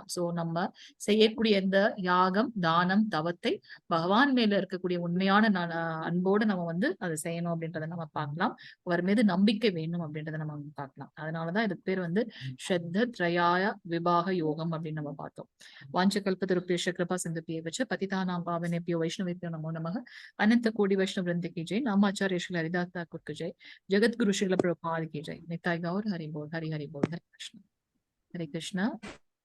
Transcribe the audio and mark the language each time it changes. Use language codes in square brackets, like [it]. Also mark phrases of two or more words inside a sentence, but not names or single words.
[ta] சோ நம்ம செய்யக்கூடிய இந்த யாகம் தானம் தவத்தை பகவான் மேல இருக்கக்கூடிய உண்மையான அன்போடு நம்ம வந்து அதை செய்யணும் அப்படின்றத நம்ம பார்க்கலாம். அவர் மீது நம்பிக்கை வேணும் அப்படின்றத நம்ம பார்க்கலாம். அதனாலதான் இதுக்கு பேர் வந்து ஸ்ரத்த த்ரயாய விபாக யோகம் அப்படின்னு நம்ம பார்த்தோம். [sa] वाञ्छाकल्पतरुभ्यश्च कृपा सिन्धुभ्य एव च पतितानां पावनेभ्यो वैष्णवेभ्यो नमो नमः. [hi] अनंत कोटि वैष्णव वृंद की जय. नामाचार्य श्री हरिदास ठाकुर की जय. जगत गुरु श्रील प्रभुपाद की जय. निताय गौर हरि बोल, हरि हरि बोल, हरे कृष्ण हरे कृष्ण.